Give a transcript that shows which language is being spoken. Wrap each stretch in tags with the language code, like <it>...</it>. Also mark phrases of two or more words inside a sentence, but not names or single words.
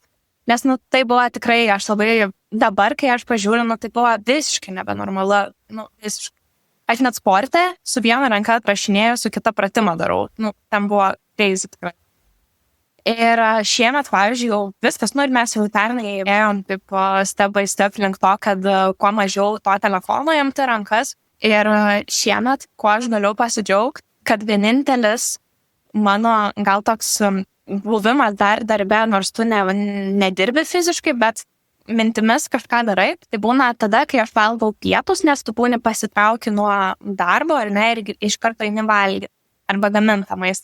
<lt>Nes, tai buvo tikrai, dabar, kai aš pažiūriu, tai buvo visiškai nebenormalu, visiškai. Aš net sporte su viena ranka atrašinėjau, su kita pratimą darau, ten buvo crazy tikrai. Ir šiemet, pavyzdžiui, jau viskas, ir mes jau pernai ėjom taip</lt> <en>step by step</en> <lt>link to, kad kuo mažiau to telefono imti rankas. Ir šiemet, kuo aš galiu pasidžiaugti, kad vienintelis mano gal toks buvimas darbe, nors tu nedirbi fiziškai, bet mintimis kažką darai, tai būna tada, kai aš valgau pietus, nes tu būni pasitrauki nuo darbo ir iš karto eini valgyti arba gamintą maistą.</lt>